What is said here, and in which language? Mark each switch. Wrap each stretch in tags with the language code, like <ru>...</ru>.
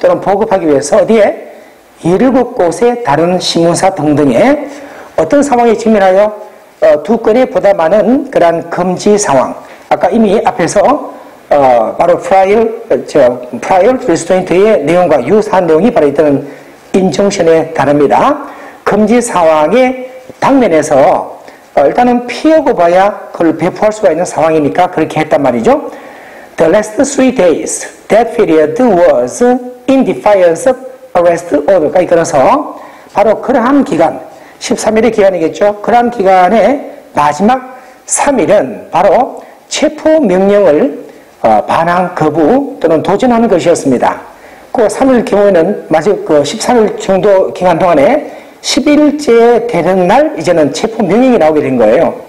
<ko>또는 보급하기 위해서 어디에 17곳의 다른 신문사 등등의 어떤 상황에 직면하여 두 건에 보다 많은 그러한 금지 상황, 아까 이미 앞에서 바로 prior restraint의 내용과 유사한 내용이 바로 있던 인정션에 다릅니다. 금지 상황의 당면에서 일단은 피하고 봐야 그걸 배포할 수가 있는 상황이니까 그렇게 했단 말이죠.</ko> <en>The last 3 days, that period was in defiance of arrest order까지 끊어서 바로 그러한 기간, 13일의 기간이겠죠.</en> <ko>그러한 기간의 마지막 3일은 바로 체포 명령을 반항, 거부 또는 도전하는 것이었습니다. 그 3일 경우에는 마지막 그 13일 정도 기간 동안에 10일째 되는 날 이제는 체포 명령이 나오게 된 거예요.</ko>